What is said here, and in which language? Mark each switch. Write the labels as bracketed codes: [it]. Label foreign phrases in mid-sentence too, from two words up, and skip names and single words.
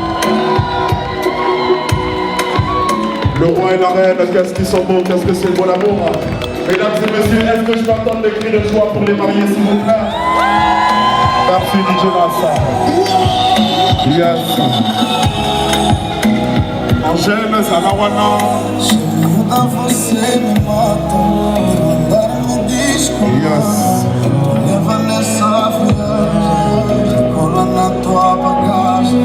[fr] Le roi et la reine, qu'est-ce qu'ils sont beaux, qu'est-ce que c'est beau l'amour. Mesdames et messieurs, est-ce que je peux entendre des cris de joie pour les mariés, s'il vous plaît? Merci DJ Massa. Yes. Angèle, Sanawana. [pt] Segunda você me mata, teu andar me descomanda, me leva nessa viagem, cola na tua bagagem.